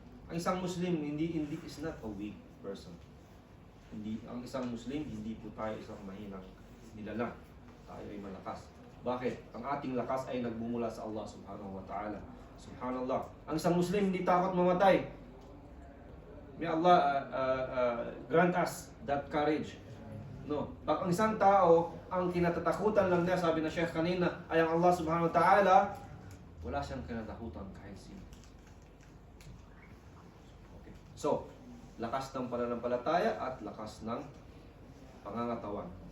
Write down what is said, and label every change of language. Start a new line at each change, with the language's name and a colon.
Filipino: Ang isang
English: Muslim is not a weak person.
Filipino: Ang isang Muslim, hindi po tayo isang mahinang nilalang. Tayo ay malakas. Bakit? Ang ating lakas ay nagbumula sa Allah subhanahu wa ta'ala. Subhanallah. Ang isang Muslim hindi takot mamatay.
English: May Allah grant us that courage. No.
Filipino: Pag ang isang tao, ang kinatatakutan lang niya, sabi na Sheikh kanina, ay ang Allah subhanahu wa ta'ala, wala siyang kinatakutan kahit sino. Okay. So, lakas ng pananampalataya at lakas ng pangangatawan.